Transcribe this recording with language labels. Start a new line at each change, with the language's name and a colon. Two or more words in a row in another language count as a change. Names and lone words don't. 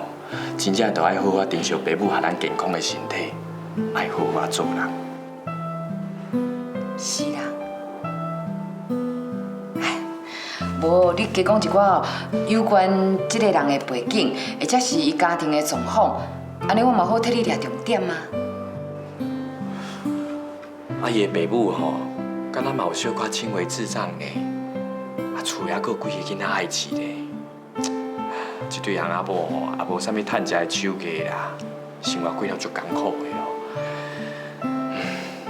Min Nan Chinese: 真正着爱好好珍惜爸母和咱健康的身体，爱好好做人。是啦。唉，无你加讲一寡有关这个人的背景，或者是伊家庭的状况，安尼我嘛好替你抓重点啊。啊，伊的爸母吼，敢若嘛有小可轻微智障呢，啊，厝也阁有几个囡仔爱饲咧。这对人阿某吼，也无啥物趁食的手艺啦，生活过了足艰苦的哦。